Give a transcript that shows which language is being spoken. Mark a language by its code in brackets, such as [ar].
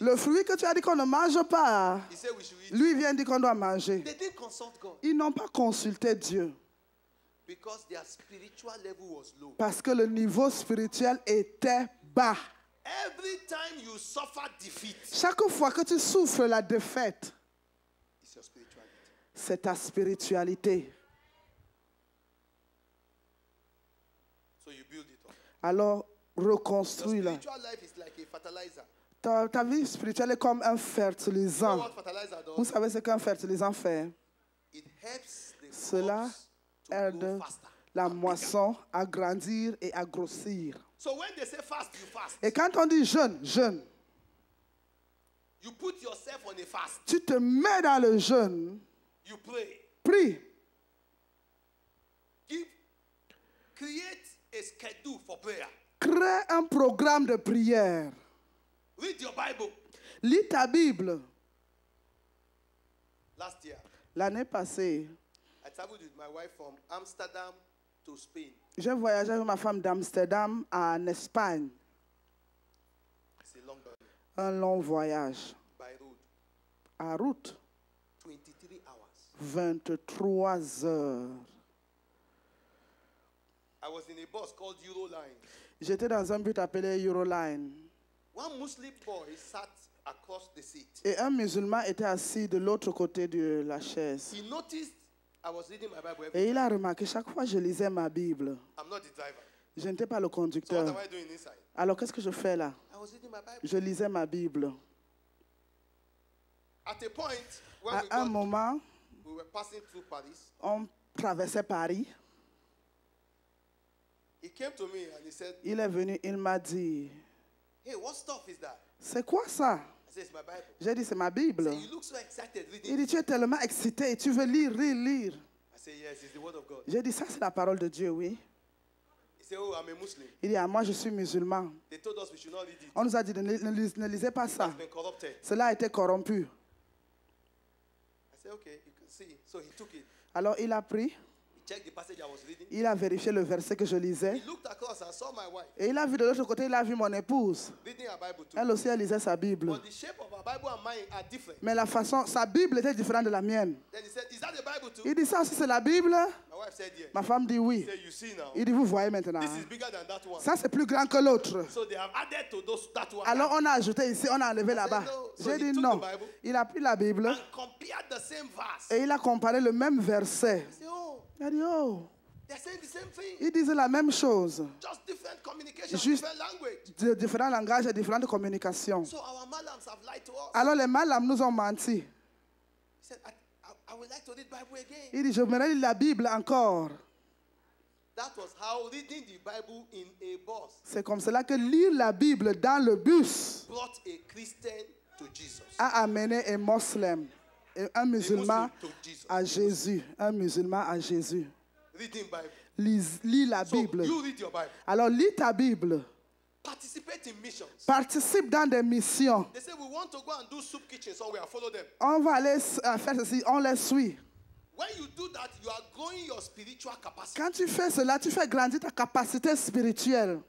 [fr] Le fruit que tu as dit qu'on ne mange pas, [en] He said we should eat. [fr] lui vient dire qu'on doit manger. [en] They didn't consult God [fr] Ils n'ont pas consulté Dieu [en] because their spiritual level was low. [fr] parce que le niveau spirituel était bas. [en] Every time you suffer defeat, [fr] Chaque fois que tu souffres la défaite, [en] it's your spirituality. [fr] c'est ta spiritualité. [en] So you build it up. [fr] Alors, [en] Your [fr] reconstruis-la. [en] spiritual life is like a fertilizer. [fr] Ta vie spirituelle est comme un [en] You know [fr] fertilisant. [en] what fertilizer [fr] Vous [en] does? [fr] savez ce qu'un fertilisant fait? [en] It helps the [fr] Cela [en] crops to [fr] aide [en] grow faster. [fr] la moisson à grandir et à grossir. [en] So when they say fast, you fast. [fr] Et quand on dit jeûne, jeûne, [en] You put yourself on a fast. [fr] tu te mets dans le jeûne, [en] You pray. [fr] prie, [en] Create a schedule for prayer. [fr] crée un programme de prière. [en] Read your Bible. [fr] Lis ta Bible. [en] Last year, [fr] L'année passée, [en] I traveled with my wife from Amsterdam to Spain. [fr] j'ai voyagé avec ma femme d'Amsterdam en Espagne. [en] It's a long journey [fr] Un long voyage. [en] by road. [fr] En route, [en] 23 hours. [fr] 23 heures. [en] I was in a bus called Euroline. [fr] J'étais dans un but appelé Euroline. [en] One Muslim boy sat across the seat. [fr] Et un musulman était assis de l'autre côté de la chaise. [en] He noticed I was reading my Bible every [fr] Et [en] time. [fr] il a remarqué, chaque fois que je lisais ma Bible, [en] I'm not the driver. [fr] je n'étais pas le [en] So what [fr] conducteur. [en] am I doing inside? [fr] Alors qu'est-ce que je fais là? [en] I was reading my Bible. [fr] Je lisais ma Bible. [en] At a point when [fr] À un moment, [en] we were passing through Paris, [fr] on traversait Paris. [en] he came to me and he said, [fr] Il est venu, il m'a dit, [en] "Hey, what stuff is that?" [fr] c'est quoi ça? [en] I said, "It's my Bible." [fr] J'ai dit, c'est ma [en] He [fr] Bible. [en] said, "You look so excited [fr] Il [en] reading." [fr] dit, tu es tellement excité et tu veux lire, lire, lire. [en] I said, "Yes, it's the word of God." [fr] J'ai dit, ça c'est la parole de Dieu, oui. [en] He said, "Oh, I'm a Muslim. [fr] Il dit, ah, moi je suis musulman. [en] They told us we should not read it. [fr] On nous a dit, ne lisez pas ça. [en] It's been corrupted." [fr] Cela a été corrompu. [en] I said, "Okay, you can see." So he took it. [fr] Alors il a pris, [en] He checked the passage I was reading. [fr] il a vérifié le verset que je lisais. [en] He looked across and saw my wife [fr] Et il a vu de l'autre côté, il a vu mon épouse. [en] reading her Bible too. [fr] Elle aussi, elle lisait sa Bible. [en] But the shape of her Bible and mine are different. [fr] Mais la façon, sa Bible était différente de la mienne. [en] Then he said, "Is that the Bible too?" [fr] Il dit, ça aussi c'est la Bible? [en] My wife said, "Yes." [fr] Ma femme dit [en] He [fr] oui. [en] said, "You see now, [fr] Il dit, vous voyez maintenant. [en] this is bigger than that one." [fr] Ça c'est plus grand que l'autre. [en] So they have added to that one [fr] Alors on a ajouté ici, on a enlevé là-bas. [en] no. So [fr] J'ai [en] he [fr] dit [en] took [fr] non. [en] the Bible [fr] Il a pris la Bible [en] and compared the same verse. [fr] et il a comparé le même verset. [en] I said, "Oh, [fr] Il a dit, oh, [en] they're saying the same thing. [fr] il disait la même chose. [en] Just different communication, [fr] Juste- [en] different language." [fr] De différents langages et différentes communications. [en] So our malams have lied to us. [fr] Alors les malams nous ont menti. [en] He said, I would like to read Bible again." [fr] Il dit, je me lire la Bible encore. [en] That was how reading the Bible in a bus [fr] C'est comme cela que lire la Bible dans le bus [en] brought a Christian to Jesus. [fr] a amené un musulman, et un musulman [en] to Jesus. [fr] à Jésus. Un musulman à Jésus. [en] Reading Bible. [fr] Lis la [en] So [fr] Bible. [en] you read your Bible. [fr] Alors lis ta Bible. [en] participate in missions. [fr] Participe dans des missions. [en] They say we want to go and do soup kitchen somewhere. Follow them. [fr] On va aller faire ceci, on les suit. [en] When you do that, you are growing your spiritual capacity. [fr] Quand tu fais cela, tu fais grandir ta capacité spirituelle.